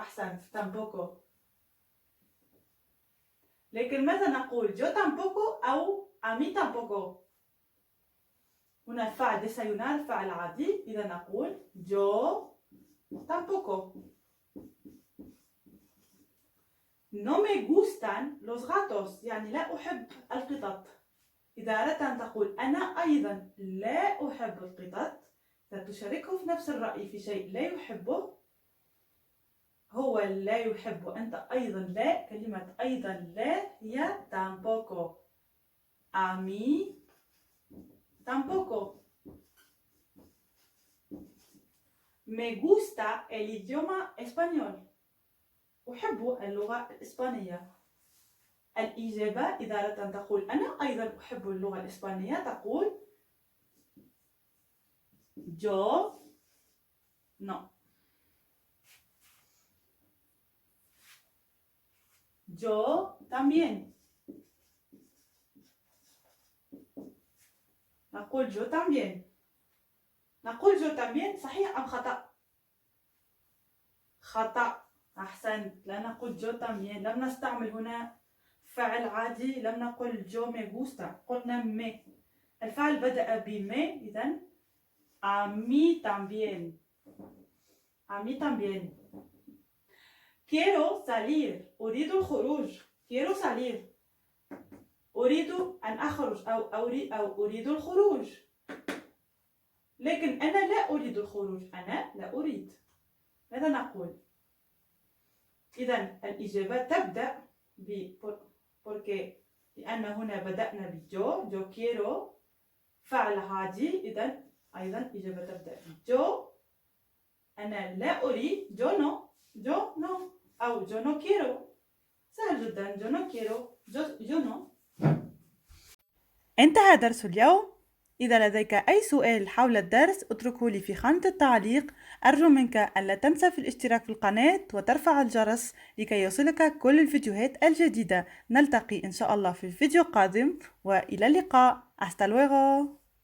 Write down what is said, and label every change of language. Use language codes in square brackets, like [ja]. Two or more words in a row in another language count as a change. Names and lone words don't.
[ar] أحسنت tampoco. لكن ماذا نقول [es] yo tampoco [ar] أو [es] a mí tampoco؟ [ar] هنا فعل desayunar فعل عادي. إذا نقول yo tampoco. [es] No me gustan los gatos [ar] يعني لا أحب القطط. إذا أردت أن تقول أنا أيضا لا أحب القطط، فتشاركه في نفس الرأي في شيء لا يحبه. هو لا يحب، أنت أيضا لا. كلمة أيضا لا هي tampoco. [es] A mí tampoco. Me gusta el idioma español. [ar] أحب اللغة الإسبانية. الإجابة إذا أردت أن تقول أنا أيضا أحب اللغة الإسبانية تقول [es] yo no. Yo también. [ar] نقول [es] yo también. [ar] نقول [es] yo también [ar] صحيح أم خطأ؟ خطأ. أحسنت. لا نقول [es] yo también. [ar] لم نستعمل هنا فعل عادي. لم نقل [es] yo me gusta. [ar] قلنا me. الفعل بدأ ب me. إذن [es] a mí también. A mí también. Quiero salir. [ar] أريد الخروج. [es] Quiero salir. [ar] أريد أن أخرج أو أريد الخروج. لكن أنا لا أريد الخروج. أنا لا أريد. ماذا نقول؟ إذن الإجابة تبدأ ب porque لأن هنا بدأنا بجو. [es] yo quiero [ar] فعل عادي. إذن أيضا إجابة تبدأ بجو. أنا لا أريد. [es] yo no. yo no. [ar] أو [es] yo no quiero. [ar] سهل جدا. [es] yo no quiero. yo no. [ar] انتهى درس اليوم. إذا لديك أي سؤال حول الدرس اتركه لي في خانة التعليق. أرجو منك أن لا تنسى في الاشتراك في القناة وترفع الجرس لكي يصلك كل الفيديوهات الجديدة. نلتقي إن شاء الله في الفيديو القادم وإلى اللقاء. [es] Hasta luego.